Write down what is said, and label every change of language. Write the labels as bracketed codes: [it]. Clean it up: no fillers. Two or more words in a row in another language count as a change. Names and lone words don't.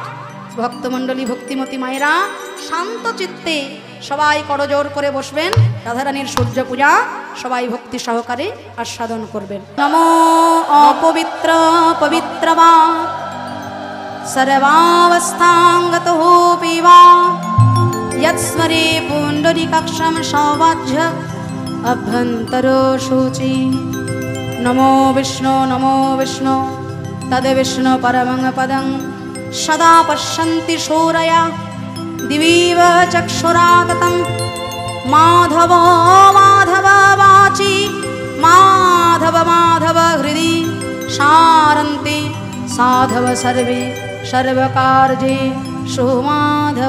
[bn] ভক্তমণ্ডলী, ভক্তিমতী মায়েরা শান্ত চিত্তে সবাই করজোর করে বসবেন, রাধারানীর সূর্য পূজা সবাই ভক্তি সহকারে আস্বাদন করবেন। [sa] নমো অপবিত্র পবিত্রবা সর্বাবস্থাঙ্গতো পিবা यत्स्मरे पुण्डरीकाक्षं सौवाज्य अभ्यन्तरो शुचि। नमो विष्णु तद्विष्णु परमं पदं सदा पश्यन्ति शूरया दिवीव चक्षुरा ततं माधव माधव वाचि माधव माधव हृदि शारन्ति साधव सर्वे सर्वकार्ये सुमाधव।